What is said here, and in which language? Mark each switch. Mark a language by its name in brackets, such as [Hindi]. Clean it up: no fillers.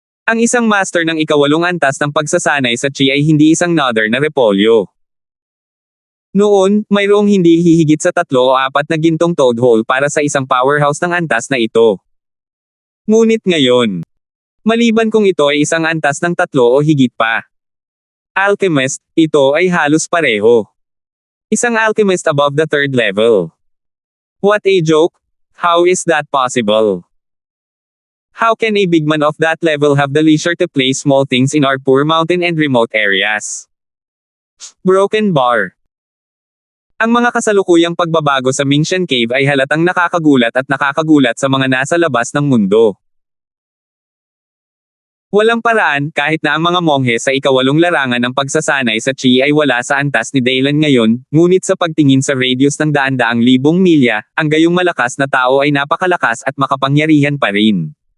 [Filipino] Ang isang master ng ika-8 antas ng pagsasanay sa Chi ay hindi isang Nether na repolyo. Noon, mayroong hindi hihigit sa 3 o 4 na gintong toad hole para sa isang powerhouse ng antas na ito. Ngunit ngayon, maliban kung ito ay isang antas ng 3 o higit pa. Alchemist, ito ay halos pareho. [English] Isang alchemist above the 3rd level. What a joke! How is that possible? How can a big man of that level have the leisure to play small things in our poor mountain and remote areas? Broken bar. [Filipino] Ang mga kasalukuyang pagbabago sa Mingshen Cave ay halatang nakakagulat at nakakagulat sa mga nasa labas ng mundo. Walang paraan, kahit na ang mga monghe sa ika-8 larangan ng pagsasanay sa Chi ay wala sa antas ni Dylan ngayon, ngunit sa pagtingin sa radius ng daan-daang libong milya, ang gayong malakas na tao ay napakalakas at makapangyarihan pa rin.